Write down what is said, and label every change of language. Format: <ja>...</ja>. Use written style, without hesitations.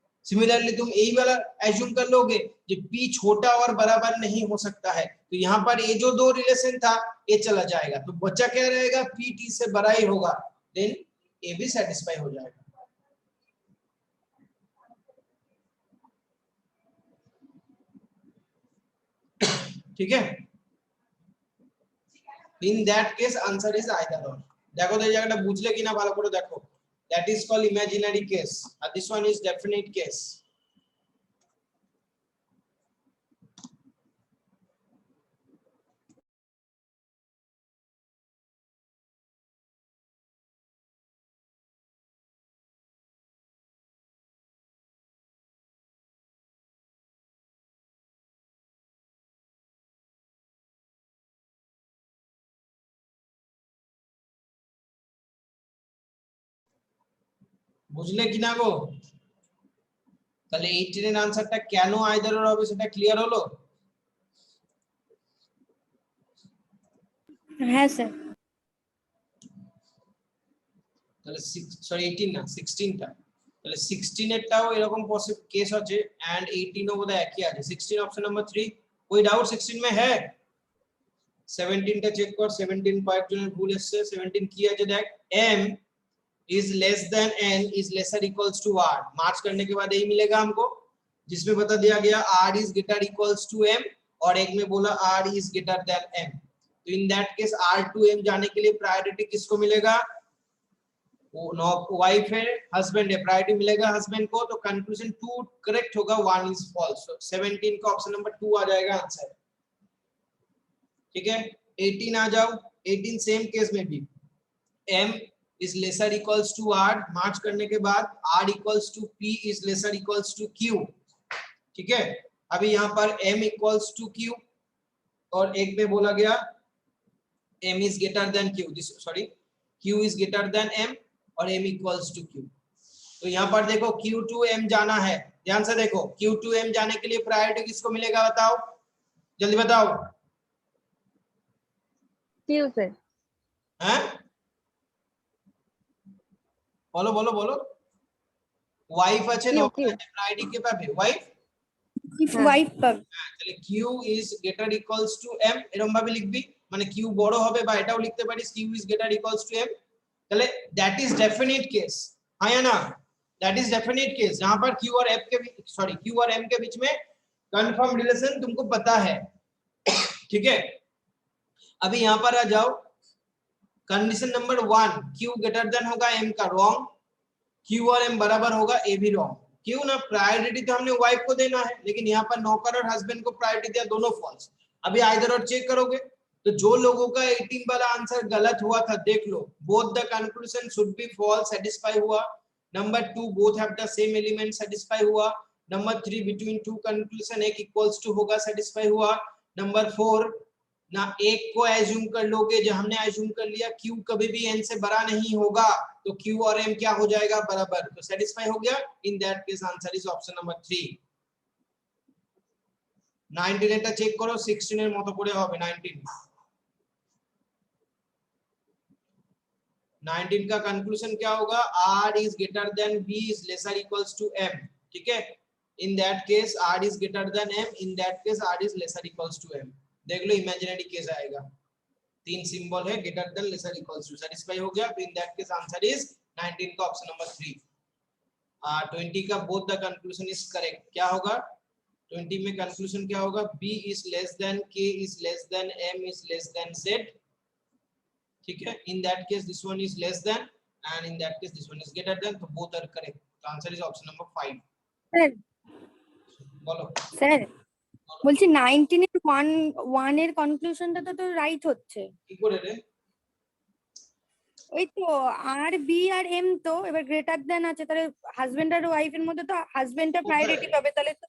<hi>Similarly तुम यही वाला एज्यूम कर लोगे कि p छोटा और बराबर नहीं हो सकता है, तो यहाँ पर ये जो दो रिलेशन था ये चला जाएगा, तो बच्चा क्या रहेगा, p t से बड़ा ही होगा, देन ये भी सेटिस्फाई हो जाएगा। ठीक है, in that case answer is either और। देखो तो</hi> <bn>এই জায়গাটা বুঝলে কিনা ভালো করে দেখো,</bn> <en>that is called imaginary case and this one is definite case।</en> <bn>বুঝলে কিনা গো, তাহলে 18 এর আনসারটা কেন আইদার অর হবে সেটা ক্লিয়ার হলো? হ্যাঁ স্যার। তাহলে সরি 18 না 16 টা, তাহলে 16 এরটাও এরকম পসিবল কেস আছে এন্ড 18 ও বোধহয় একই আছে। 16 অপশন নাম্বার 3,</bn> <hi>कोई डाउट 16 में है?</hi> <bn>17 টা চেক কর, 17 কয়েকজনের ভুল এসেছে। 17 কি আছে দেখ,</bn> <en>m is less than n is lesser equals to r,</en> <hi>मार्च करने के बाद यही मिलेगा हमको, जिसमें बता दिया गया</hi> <en>r is greater equals to m</en> <hi>और एक में बोला</hi> <en>r is greater than m,</en> <hi>तो in that case r to m जाने के लिए प्रायोरिटी किसको मिलेगा, वो नो वाइफ है, हस्बैंड है, प्रायोरिटी मिलेगा हस्बैंड को, तो कंक्लूजन 2 करेक्ट होगा, 1 इज फॉल्स, तो 17 का ऑप्शन नंबर 2 आ जाएगा आंसर। ठीक है, 18 आ जाओ, 18 सेम केस में भी</hi> <en>m is lesser equals to r,</en> <hi>मार्च करने के बाद</hi> <en>r equals to p is lesser equals to q।</en> <hi>ठीक है, अभी यहाँ पर</hi> <en>m equals to q</en> <hi>और एक में बोला गया</hi> <en>m is greater than q,</en> <hi>this sorry</hi> <en>q is greater than m</en> <hi>और m equals to q, तो यहाँ पर देखो q to m जाना है, ध्यान से देखो q to m जाने के लिए प्रायोरिटी किसको मिलेगा बताओ, जल्दी बताओ। क्यू से। हैं बोलो बोलो बोलो, वाइफ</hi> <bn>আছে Q, নরমাল Q। আছে, প্রায়োরিটি কে পাবে ওয়াইফ, ইফ ওয়াইফ পাবে। তাহলে q is greater equals to m এরকম ভাবে লিখবি, মানে q বড় হবে বা এটাও লিখতে পারিস</bn> <hi>q is greater equals to m, তাহলে</hi> <en>that is definite case,</en> <hi>है ना, that is definite case जहां पर q और f के सॉरी q और m के बीच में कंफर्म रिलेशन तुमको पता है। ठीक है, अभी यहां पर आ जाओ, condition number 1 q greater than होगा m का, रॉन्ग, q और m बराबर होगा, a भी रॉन्ग, क्यों ना, प्रायोरिटी तो हमने वाइफ को देना है, लेकिन यहाँ पर नौकर और हस्बैंड को प्रायोरिटी दिया, दोनों फॉल्स। अभी आइदर और चेक करोगे तो जो लोगों का 18 वाला आंसर गलत हुआ था देख लो, both the conclusion should be false, satisfy हुआ, number 2 both have the same element, satisfy हुआ, नंबर 3 बिटवीन टू कंक्लूजन एक इक्वल्स टू होगा, सेटिस्फाई हुआ, नंबर 4 ना एक को एज्यूम कर लोगे, जो हमने एज्यूम कर लिया q कभी भी n से बड़ा नहीं होगा, तो q और m क्या हो जाएगा बराबर, तो सेटिस्फाई हो गया, in that case answer is option number 3।</hi> <bn>19 এটা চেক করো, 16 এর মতো করে হবে,</bn> <hi>19 का कंक्लूजन क्या होगा,</hi> <en>r is greater than b is lesser equals to m।</en> <hi>ठीक है,</hi> <en>in that case r is greater than m, in that case r is lesser equals to m।</en> <hi>देख लो इमेजिनरी केस आएगा, 3 सिंबल है, greater than laser equals to, satisfy हो गया, in that case answer is 19 का option number 3। 20 का both the conclusion is correct, क्या होगा 20 में कंक्लूजन क्या होगा,</hi> <en>b is less than k is less than m is less than z।</en> <hi>ठीक है,</hi> <en>in that case this one is less than and in that case this one is greater than, तो both are correct, the answer is option number 5।</en> <bn>Sir</bn> <hi>बोलो</hi> <bn>sir বলছি 19 এর 1 এর কনক্লুশনটা তো right হচ্ছে, কি করে রে, ওই তো আর বি আর এম, তো এবার গ্রেটার দেন আছে, তাহলে হাজবেন্ড আর ওয়াইফ এর মধ্যে তো হাজবেন্ডটা প্রায়োরিটি পাবে, তাহলে তো</bn>